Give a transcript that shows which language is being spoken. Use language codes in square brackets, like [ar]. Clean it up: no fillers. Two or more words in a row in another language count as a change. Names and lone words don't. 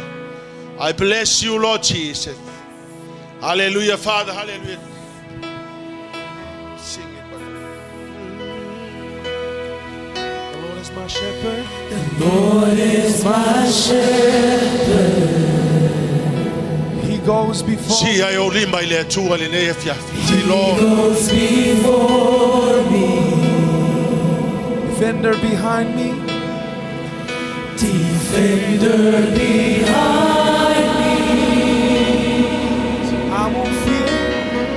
[en] I bless you, Lord Jesus. Hallelujah, Father. Hallelujah. Sing it, The Lord is my shepherd. The Lord is my shepherd. He goes before Si me. [sm] ai o lima ile atua le nei fiafi. [en] Say, He Lord, goes before me. Defender behind me. Defender behind me. I won't fear. I